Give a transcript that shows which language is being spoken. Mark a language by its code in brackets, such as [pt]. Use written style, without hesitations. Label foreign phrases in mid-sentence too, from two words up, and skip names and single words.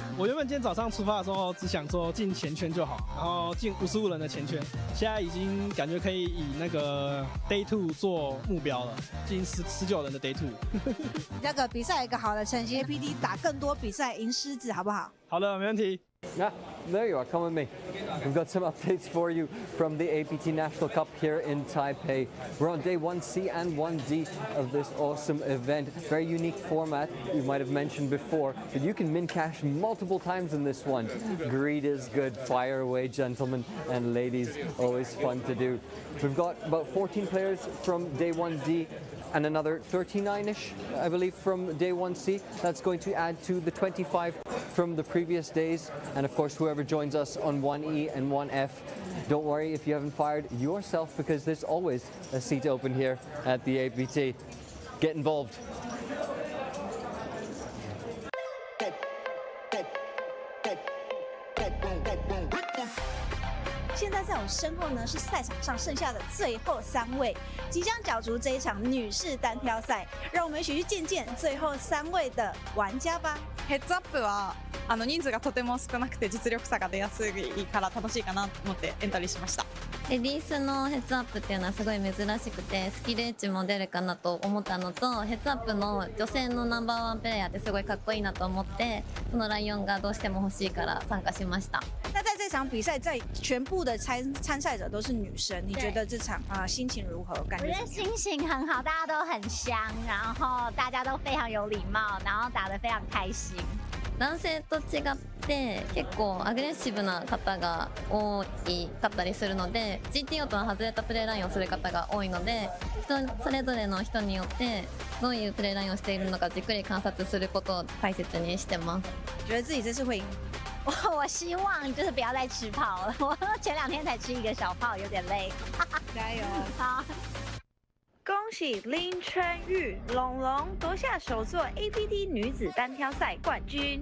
[zh] 我原本今天早上出发的时候只想说进前圈就好，然后进55人的前圈，现在已经感觉可以以那个 Day 2做目标了，进19人的 Day 2。那个比赛有一个好的成绩 ，APT 打更多比赛赢狮子好不好？好的，没问题。 [en] Yeah, there you are. Come with me. We've got some updates for you from the APT National Cup here in Taipei. We're on day 1C and 1D of this awesome event. Very unique format. You might have mentioned before that you can min cash multiple times in this one. Greed is good. Fire away, gentlemen and ladies. Always fun to do. We've got about 14 players from day 1D. And another 39-ish, I believe, from day 1C. That's going to add to the 25 from the previous days. And of course, whoever joins us on 1E and 1F, don't worry if you haven't fired yourself, because there's always a seat open here at the APT. Get involved. [zh] 现在在我身后呢是赛场上剩下的最后3位，即将角逐这一场女士单挑赛。让我们一起去见见最后3位的玩家吧。 [ja] ヘッズアップは人数がとても少なくて実力差が出やすいから楽しいかなと思ってエントリーしました。レディースのヘッズアップっていうのはすごい珍しくて、スキルエッジも出るかなと思ったのと、ヘッズアップの女性のナンバーワンプレイヤーってすごいかっこいいなと思って、このライオンがどうしても欲しいから参加しました。 [zh] 那在这场比赛，在全部的参赛者都是女生，你觉得这场心情如何？感觉？我觉得心情很好，大家都很香，然后大家都非常有礼貌，然后打得非常开心。 [ja] 男性と違って結構アグレッシブな方が多かったりするので、 GT 音の外れたプレーラインをする方が多いので、それぞれの人によってどういうプレーラインをしているのかじっくり観察することを大切にしてます。 [zh] 觉得自己这次会赢？我希望就是不要再吃炮了，我前2天才吃1个小炮，有点累。加油！好。恭喜林春玉龙龙夺下首座 APT 女子单挑赛冠军！